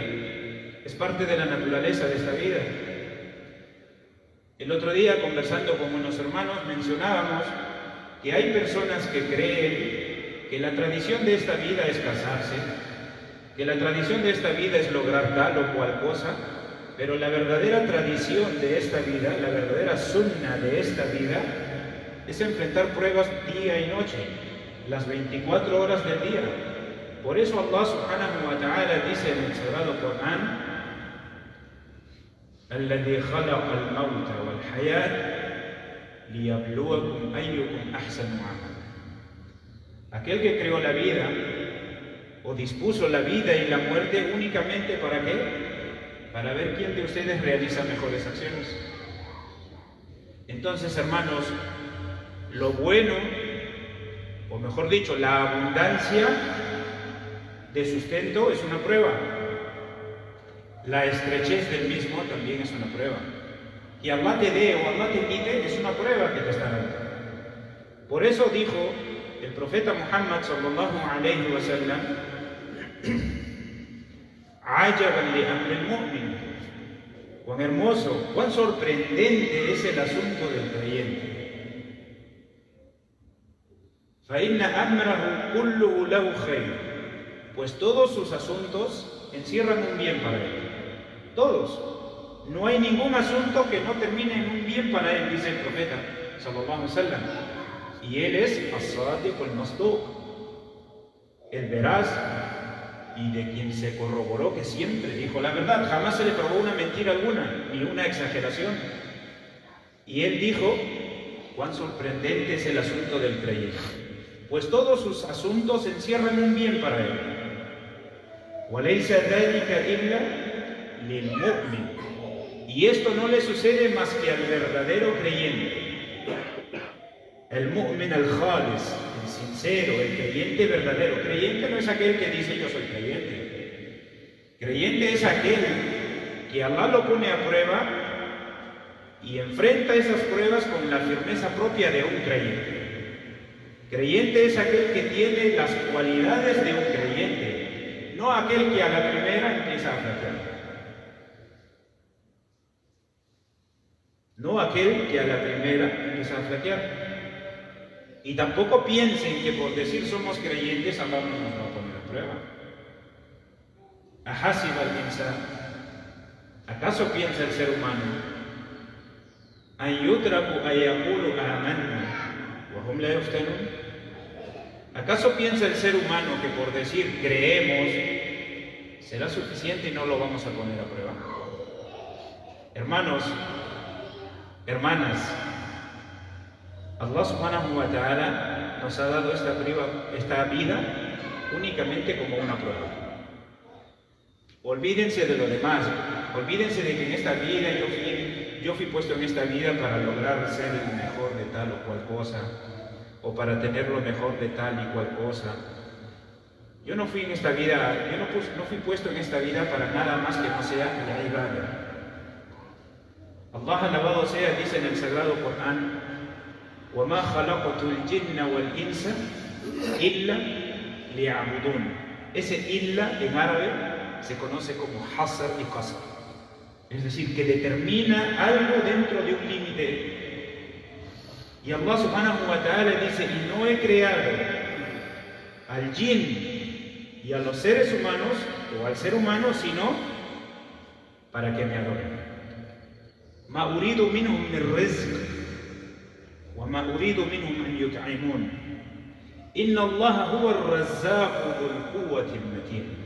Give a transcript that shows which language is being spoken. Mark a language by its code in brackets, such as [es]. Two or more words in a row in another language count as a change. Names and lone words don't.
[es] Es parte de la naturaleza de esta vida. El otro día, conversando con unos hermanos, mencionábamos que hay personas que creen que la tradición de esta vida es casarse, que la tradición de esta vida es lograr tal o cual cosa, pero la verdadera tradición de esta vida, la verdadera sunna de esta vida, es enfrentar pruebas día y noche, las 24 horas del día. Por eso [ar] الله سبحانه وتعالى [es] dice en el sagrado Corán: [ar] الذي خلق الموت والحياة ليبلوكم أيكم أحسن عملا. [es] Aquel que creó la vida o dispuso la vida y la muerte únicamente ¿para qué? Para ver quién de ustedes realiza mejores acciones. Entonces, hermanos, lo bueno, o mejor dicho, la abundancia de sustento es una prueba. la estrechez del mismo también es una prueba. Que Allah te dé o Allah te quite es una prueba que te está dando. Por eso dijo el profeta Muhammad [ar] صلى الله عليه وسلم: "عجبا لأمر المؤمن". [es] Cuán hermoso, cuán sorprendente es el asunto del creyente. [ar] فَإِنَّ أَمْرَهُ كُلُّهُ لَهُ خَيْرٌ. [es] Pues todos sus asuntos encierran un bien para él. Todos. No hay ningún asunto que no termine en un bien para él, dice el profeta [ar] صلى الله عليه وسلم. [es] Y él es [ar] الصادق المصدوق, [es] el veraz y de quien se corroboró que siempre dijo la verdad, jamás se le probó una mentira alguna, ni una exageración. Y él dijo: cuán sorprendente es el asunto del creyente, pues todos sus asuntos encierran un bien para él. [ar] وَلَيْسَ ذَلِكَ إِلَّا لِلْمُؤْمِنِ. [es] Y esto no le sucede más que al verdadero creyente. El [ar] مؤمن الخالص, [es] el sincero, el creyente verdadero. Creyente no es aquel que dice yo soy creyente. Creyente es aquel que Allah lo pone a prueba y enfrenta esas pruebas con la firmeza propia de un creyente. Creyente es aquel que tiene las cualidades de un creyente, no aquel que a la primera empieza a flaquear. No aquel que a la primera empieza a flaquear. Y tampoco piensen que por decir somos creyentes, Allah no nos va a poner a prueba. [ar] أحسب الإنسان. [es] ¿Acaso piensa el ser humano [ar] أن يتركوا أن يقولوا آمنا وهم لا يفتنون? [es] ¿Acaso piensa el ser humano que por decir creemos será suficiente y no lo vamos a poner a prueba? Hermanos, hermanas, [ar] الله سبحانه وتعالى [es] nos ha dado esta vida únicamente como una prueba. Olvídense de lo demás, olvídense de que en esta vida yo fui puesto en esta vida para lograr ser el mejor de tal o cual cosa, o para tener lo mejor de tal y cual cosa. Yo no fui puesto en esta vida para nada más que no sea la ibadah. Allah alabado sea, dice en el Sagrado Corán: [ar] وَمَا خَلَقْتُ الْجِنَّ وَالْإِنسَ إِلَّا لِيَعْبُدُونَ. [es] Ese illa en árabe se conoce como hasr y qasr, es decir, que determina algo dentro de un límite. Y [ar] الله سبحانه وتعالى [es] dice: y no he creado al jinn y a los seres humanos, o al ser humano, sino para que me adoren. [ar] مَا أُرِيدُ مِنْهُمْ مِنْ رِزْقٍ وَمَا أُرِيدُ مِنْهُمْ أَنْ يُطْعِمُونَ إِنَّ اللَّهَ هُوَ الرَّزَّاقُ ذُو الْقُوَّةِ الْمَتِينُ.